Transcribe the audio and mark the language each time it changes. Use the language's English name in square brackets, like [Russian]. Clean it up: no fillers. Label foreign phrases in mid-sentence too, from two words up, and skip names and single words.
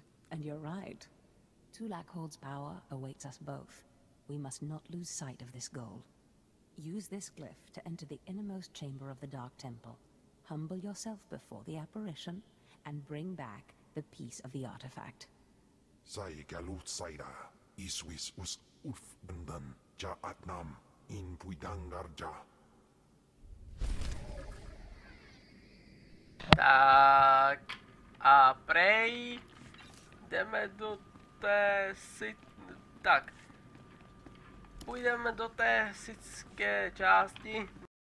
[English] And you're right. Tulak Horde's power awaits us both. We must not lose sight of this goal. Use this glyph to enter the innermost chamber of the Dark Temple. Humble yourself before the apparition, and bring back the piece of the artifact. Sai galut saira, iswis us uf bendan, ja atnam, in puidangarja. [Czech] Tak a prej jdeme do té tak půjdeme do té sithské části,